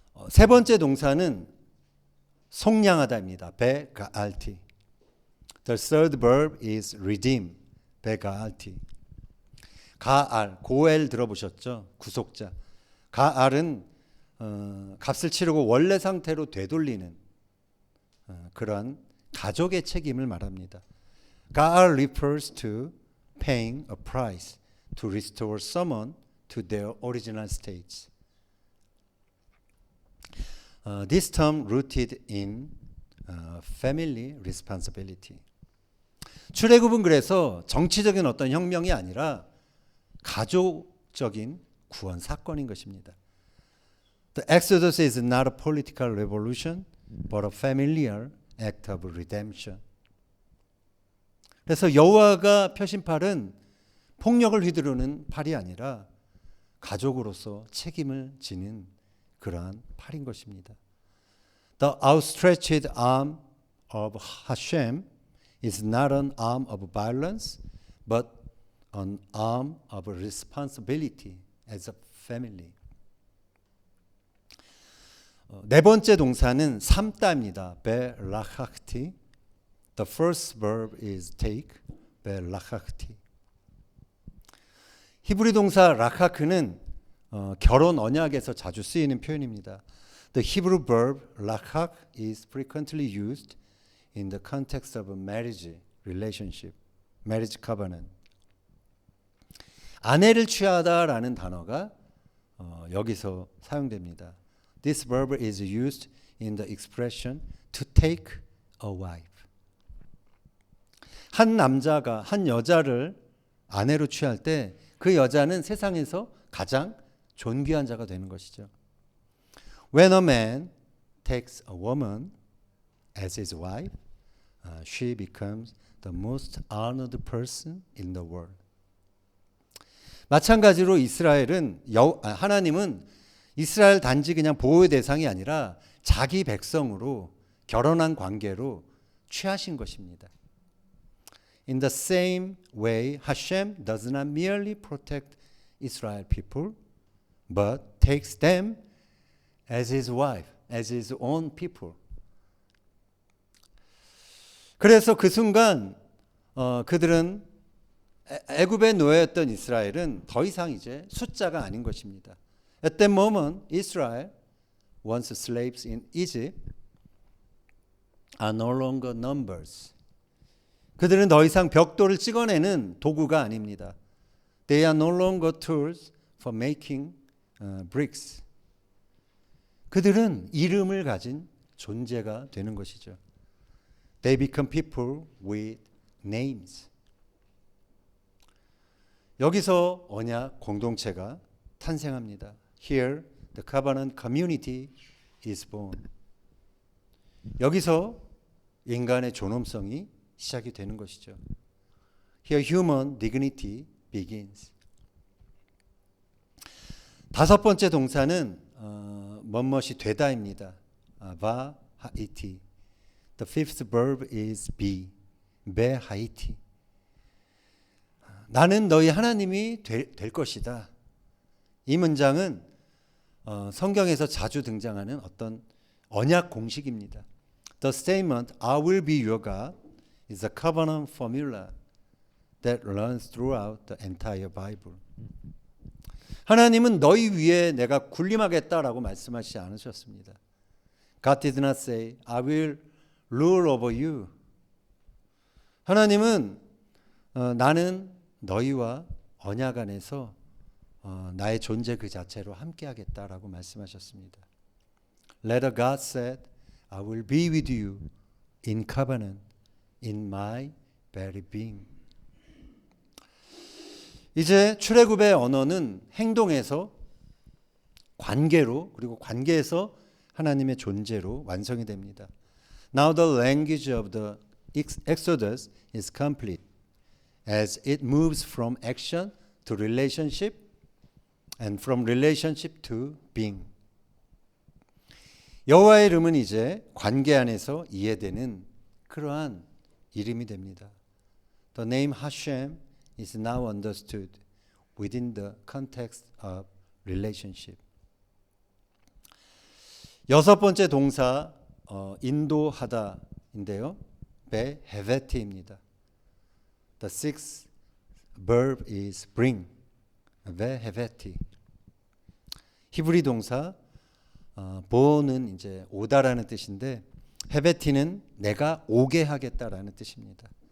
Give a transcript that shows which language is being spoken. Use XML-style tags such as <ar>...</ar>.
<ko>세 번째 동사는 속량하다입니다.</ko> <he>베가알티.</he> <en>The third verb is redeem.</en> <ko>베가알티. 가알, 고엘 들어보셨죠? 구속자. 가알은 값을 치르고 원래 상태로 되돌리는 그러한 가족의 책임을 말합니다.</ko> <en>가알 refers to paying a price to restore someone to their original state. This term rooted in family responsibility.</en> <ko>출애굽은 그래서 정치적인 어떤 혁명이 아니라 가족적인 구원 사건인 것입니다.</ko> <en>The Exodus is not a political revolution, but a familiar act of redemption.</en> <ko>그래서 여호와가 펴신 팔은 폭력을 휘두르는 팔이 아니라 가족으로서 책임을 지는 그러한 팔인 것입니다.</ko> <en>The outstretched arm of Hashem is not an arm of violence, but an arm of responsibility as a family.</en> <ko>네 번째 동사는 삼다입니다.</ko> <en>베라하크티. The first verb is take. 베라하크티.</en> <ko>히브리 동사 라카크는 결혼 언약에서 자주 쓰이는 표현입니다.</ko> <en>The Hebrew verb lakak is frequently used in the context of a marriage relationship, marriage covenant.</en> <ko>아내를 취하다라는 단어가 여기서 사용됩니다.</ko> <en>This verb is used in the expression to take a wife.</en> <ko>한 남자가 한 여자를 아내로 취할 때 그 여자는 세상에서 가장 존귀한 자가 되는 것이죠.</ko> <en>When a man takes a woman as his wife, she becomes the most honored person in the world.</en> <ko>마찬가지로 하나님은 이스라엘 단지 그냥 보호의 대상이 아니라 자기 백성으로 결혼한 관계로 취하신 것입니다.</ko> <en>In the same way, Hashem does not merely protect Israel people, but takes them as his wife, as his own people.</en> <ko>그래서 그 순간 그들은 애굽의 노예였던 이스라엘은 더 이상 이제 숫자가 아닌 것입니다.</ko> <en>At that moment, Israel, once slaves in Egypt, are no longer numbers.</en> <ko>그들은 더 이상 벽돌을 찍어내는 도구가 아닙니다.</ko> <en>They are no longer tools for making bricks.</en> <ko>그들은 이름을 가진 존재가 되는 것이죠.</ko> <en>They become people with names.</en> <ko>여기서 언약 공동체가 탄생합니다.</ko> <en>Here, the covenant community is born.</en> <ko>여기서 인간의 존엄성이 시작이 되는 것이죠.</ko> <en>Here, human dignity begins.</en> <ko>다섯 번째 동사는 뭐뭇이 되다입니다.</ko> <en>바하이티. The fifth verb is be. 베하이티.</en> <ko>나는 너희 하나님이 될 것이다. 이 문장은 성경에서 자주 등장하는 어떤 언약 공식입니다.</ko> <en>The statement, I will be your God, is a covenant formula that runs throughout the entire Bible.</en> <ko>하나님은 너희 위에 내가 군림하겠다라고 말씀하시지 않으셨습니다.</ko> <en>God did not say, I will rule over you.</en> <ko>하나님은 나는 너희와 언약 안에서 나의 존재 그 자체로 함께하겠다라고 말씀하셨습니다.</ko> <en>Later God said, I will be with you in covenant, in my very being.</en> <ko>이제 출애굽의 언어는 행동에서 관계로 그리고 관계에서 하나님의 존재로 완성이 됩니다.</ko> <en>Now the language of the Exodus is complete as it moves from action to relationship and from relationship to being.</en> <ko>여호와의 이름은 이제 관계 안에서 이해되는 그러한 이름이 됩니다.</ko> <en>The name Hashem is now understood within the context of relationship.</en> <ko>여섯 번째 동사 인도하다인데요.</ko> <en>베헤베티입니다. The sixth verb is bring. 베헤베티.</en> <ko>히브리 동사 보는 이제 오다라는 뜻인데 헤베티는 내가 오게 하겠다라는 뜻입니다.</ko>